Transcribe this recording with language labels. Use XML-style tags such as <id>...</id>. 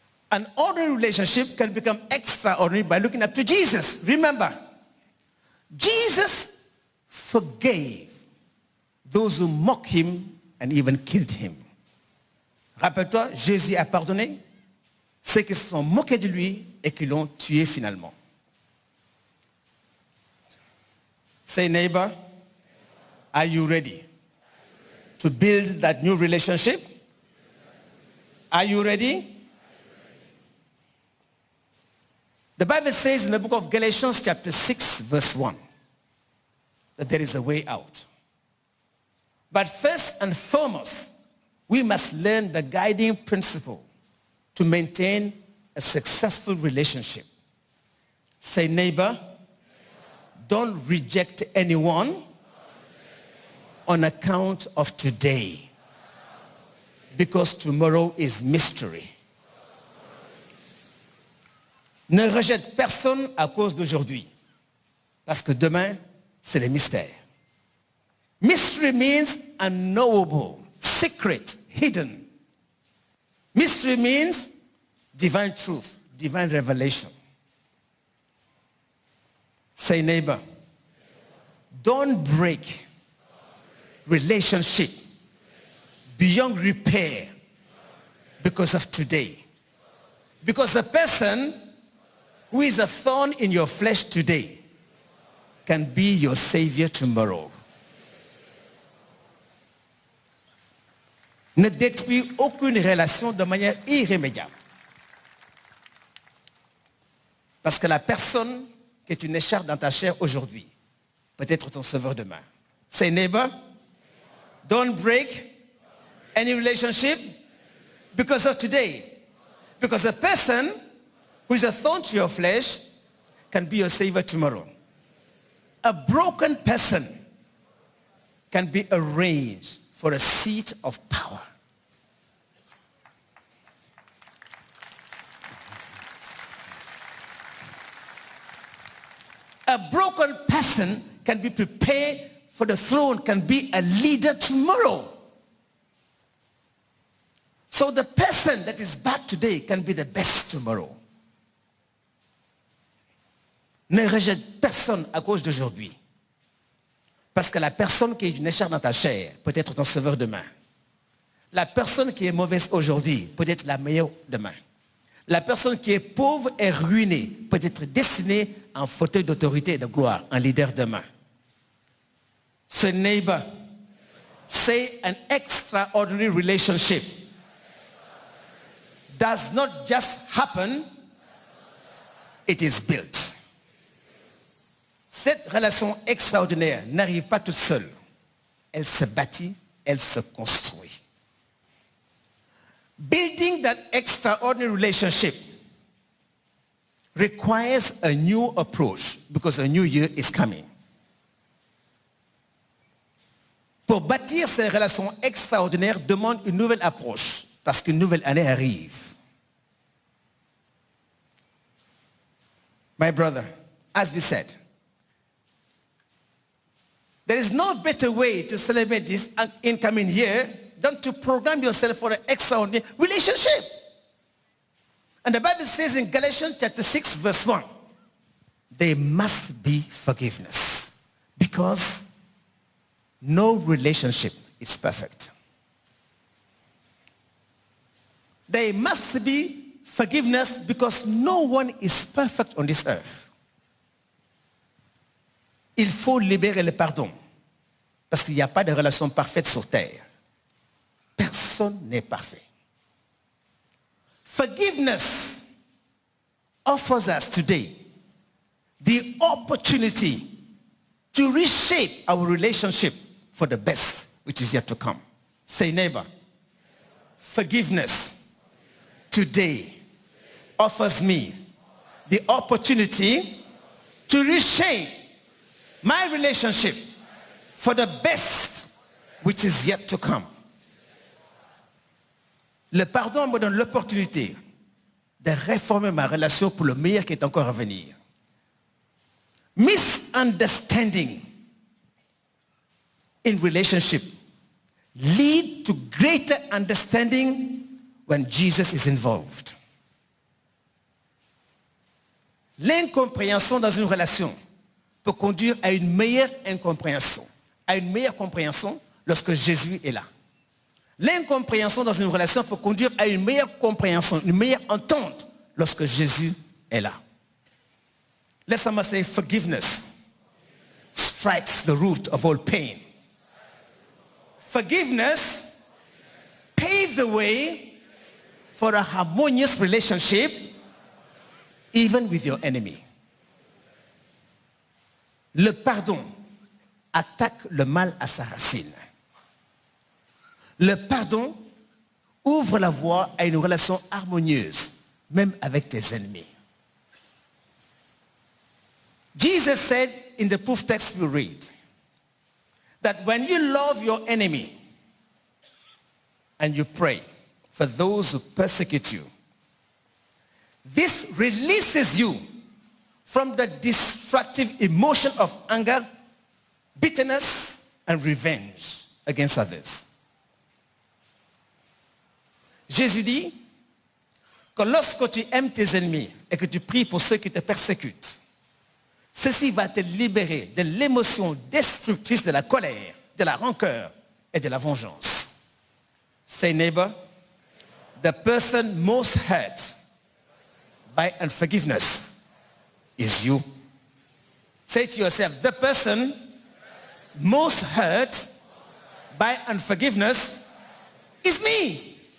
<en>An ordinary relationship can become extraordinary by looking up to Jesus. Remember, Jesus forgave those who mocked him and even killed him.</en> <fr>Rappelle-toi, Jésus a pardonné ceux qui se sont moqués de lui et qui l'ont tué finalement.</fr> <en>Say, neighbor, are you ready to build that new relationship? Are you ready? The Bible says in the book of Galatians chapter 6 verse 1 that there is a way out. But first and foremost, we must learn the guiding principle to maintain a successful relationship. Say, neighbor, don't reject anyone on account of today, because tomorrow is mystery.</en> <fr>Ne rejette personne à cause d'aujourd'hui, parce que demain, c'est le mystère.</fr> <en>Mystery means unknowable, secret, hidden. Mystery means divine truth, divine revelation. Say, neighbor, don't break relationship beyond repair because of today. Because a person who is a thorn in your flesh today can be your savior tomorrow.</en> <fr>Ne détruis aucune relation de manière irrémédiable. Parce que la personne que tu n'écharpes dans ta chair aujourd'hui peut être ton sauveur demain.</fr> <en>Say neighbor, don't break any relationship because of today. Because a person who is a thorn to your flesh can be your savior tomorrow. A broken person can be arranged for a seat of power. A broken person can be prepared for the throne, can be a leader tomorrow. So the person that is bad today can be the best tomorrow.</en> <fr>Ne rejette personne à cause d'aujourd'hui. Parce que la personne qui est une écharpe dans ta chair peut être ton sauveur demain. La personne qui est mauvaise aujourd'hui peut être la meilleure demain. La personne qui est pauvre et ruinée peut être destinée en fauteuil d'autorité et de gloire, un leader demain.</fr> <en>So neighbor, say an extraordinary relationship does not just happen, it is built.</en> <fr>Cette relation extraordinaire n'arrive pas toute seule. Elle se bâtit, elle se construit.</fr> <en>Building that extraordinary relationship requires a new approach because a new year is coming.</en> <fr>Pour bâtir ces relations extraordinaires demande une nouvelle approche parce qu'une nouvelle année arrive.</fr> <en>My brother, as we said, there is no better way to celebrate this incoming year than to program yourself for an extraordinary relationship. And the Bible says in Galatians chapter 6 verse 1, there must be forgiveness because no relationship is perfect. There must be forgiveness because no one is perfect on this earth.</en> <fr>Il faut libérer le pardon parce qu'il n'y a pas de relation parfaite sur terre. Personne n'est parfait.</fr> <en>Forgiveness offers us today the opportunity to reshape our relationship for the best, which is yet to come. Say neighbor, forgiveness today offers me the opportunity to reshape my relationship for the best, which is yet to come.</en> <fr>Le pardon me donne l'opportunité de réformer ma relation pour le meilleur qui est encore à venir.</fr> <en>Misunderstanding in relationship lead to greater understanding when Jesus is involved.</en> <fr>L'incompréhension dans une relation peut conduire à une meilleure incompréhension, à une meilleure compréhension lorsque Jésus est là. L'incompréhension dans une relation peut conduire à une meilleure compréhension, une meilleure entente lorsque Jésus est là.</fr> <en>Let someone say forgiveness strikes the root of all pain. Forgiveness paves the way for a harmonious relationship even with your enemy.</en> <fr>Le pardon attaque le mal à sa racine. Le pardon ouvre la voie à une relation harmonieuse, même avec tes ennemis.</fr> <en>Jesus said in the proof text we read that when you love your enemy and you pray for those who persecute you, this releases you from the destructive emotion of anger, bitterness, and revenge against others.</en> <fr>Jésus dit que lorsque tu aimes tes ennemis et que tu pries pour ceux qui te persécutent, ceci va te libérer de l'émotion destructrice de la colère, de la rancœur et de la vengeance.</fr> <en>Say neighbor, the person most hurt by unforgiveness is you. Say to yourself, the person most hurt by unforgiveness is me.</en>